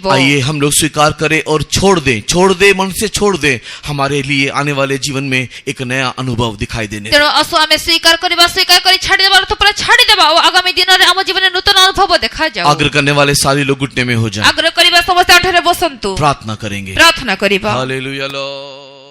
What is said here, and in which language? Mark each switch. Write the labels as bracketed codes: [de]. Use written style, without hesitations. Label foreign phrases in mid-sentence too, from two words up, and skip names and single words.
[hi] आइए हम लोग स्वीकार करें और छोड़ दे, मन से छोड़ दे, हमारे लिए आने वाले जीवन में एक नया अनुभव दिखाई देने। [or] ତେଣୁ ଆସୁ ଆମେ ସ୍ୱୀକାର କରିବା, ସ୍ୱୀକାର କରି ଛାଡ଼ିଦେବା, ଅର୍ଥ ପୁରା ଛାଡ଼ିଦେବା, ଆଉ ଆଗାମୀ ଦିନରେ ଆମ ଜୀବନରେ ନୂତନ ଅନୁଭବ ଦେଖାଯାଉ। [hi] आग्रह करने वाले सारे लोग घुटने में हो जाएं, [or] ଆଗ୍ରହ କରିବା, ସମସ୍ତେ ଅଣ୍ଟାରେ ବସନ୍ତୁ, [hi] प्रार्थना करेंगे। [or] ପ୍ରାର୍ଥନା କରିବା। [hi] हालेलुया।